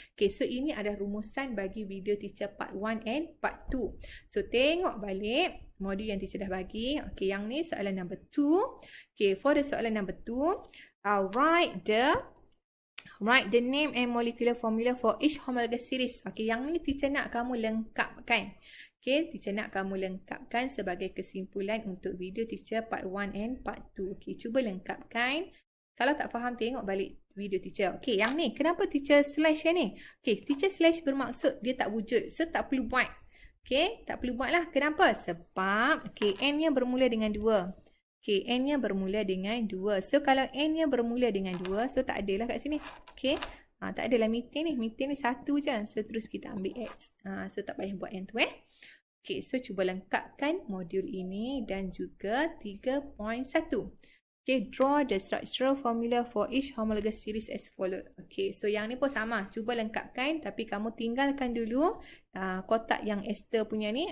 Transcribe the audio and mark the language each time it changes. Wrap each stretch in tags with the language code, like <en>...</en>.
<ms>Okay, so ini adalah rumusan bagi video teacher part 1 and part 2. So, tengok balik modul yang teacher dah bagi. Okay, yang ni soalan number 2.</ms> <en>Okay, for the soalan number 2, write the name and molecular formula for each homologous series.</en> <ms>Okay, yang ni teacher nak kamu lengkapkan. Okay, teacher nak kamu lengkapkan sebagai kesimpulan untuk video teacher part 1 and part 2. Okay, cuba lengkapkan. Kalau tak faham, tengok balik video teacher. Okay, yang ni, kenapa teacher slash yang ni? Okay, teacher slash bermaksud dia tak wujud. So, tak perlu buat. Okay, tak perlu buat lah. Kenapa? Sebab, okay, n-nya bermula dengan 2. Okay, n-nya bermula dengan 2. So, kalau n-nya bermula dengan 2, so tak adalah kat sini. Okay, tak adalah methane ni. Methane ni 1 je. So, terus kita ambil X. So, tak payah buat yang tu Okay, so cuba lengkapkan modul ini dan juga 3.1.</ms> <en>Okay, draw the structural formula for each homologous series as follows.</en> <ms>Okay, so yang ni pun sama. Cuba lengkapkan tapi kamu tinggalkan dulu kotak yang Esther punya ni.</ms>